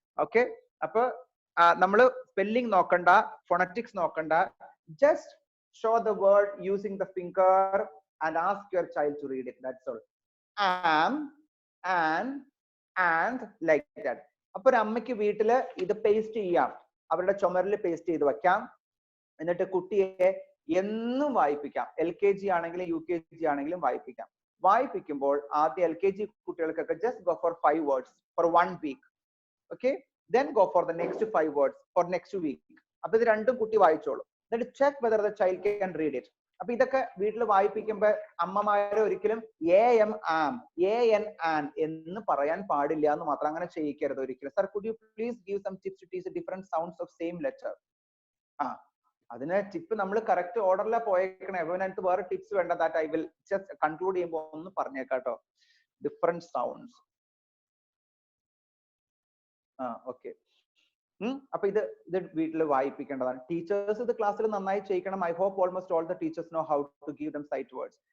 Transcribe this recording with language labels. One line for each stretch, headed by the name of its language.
Malayalam: Okay, അപ്പൊ നമ്മള് spelling നോക്കണ്ട, phonetics നോക്കണ്ട.
English: Just show the word using the finger and ask your child to read it. That's all. Am, and like that.
Malayalam: അപ്പൊ ഒരു അമ്മയ്ക്ക് വീട്ടില് ഇത് പേസ്റ്റ് ചെയ്യാം, അവരുടെ ചുമരിൽ പേസ്റ്റ് ചെയ്ത് വെക്കാം. എന്നിട്ട് കുട്ടിയെ എന്നും വായിപ്പിക്കാം. LKG ആണെങ്കിലും UKG ആണെങ്കിലും വായിപ്പിക്കാം. വായിപ്പിക്കുമ്പോൾ ആദ്യം LKG കുട്ടികൾക്കൊക്കെ
English: just go for 5 words for 1 week. Okay, then go for the next 5 words for next week.
Malayalam: അപ്പൊ ഇത് രണ്ടും കുട്ടി വായിച്ചോളൂ.
English: Then check whether the child can read it.
Malayalam: അപ്പൊ ഇതൊക്കെ വീട്ടിൽ വായിപ്പിക്കുമ്പോ അമ്മമാരെ ഒരിക്കലും am am an an എന്ന് പറയാൻ പാടില്ല എന്ന് മാത്രം, അങ്ങനെ ചെയ്യിക്കരുത് ഒരിക്കലും.
English: Sir, could you please give some tips to teach the different sounds of same letter?
Malayalam: അതിന് ടിപ്പ് നമ്മൾ കറക്റ്റ് ഓർഡറിലാ പോയേക്കണേ. അപ്പൊ എനിക്ക് വേറെ ടിപ്സ് വേണ്ട.
English: that I will just conclude
Malayalam: ചെയ്യുമ്പോൾ ഒന്ന് പറഞ്ഞേക്കാട്ടോ.
English: Different sounds.
Malayalam: ഓക്കെ. അപ്പൊ ഇത് വീട്ടിൽ വായിപ്പിക്കേണ്ടതാണ്. ടീച്ചേഴ്സ് ഇത് ക്ലാസ്സിൽ നന്നായി ചെയ്യിക്കണം.
English: I hope almost all the teachers know how to give them sight words.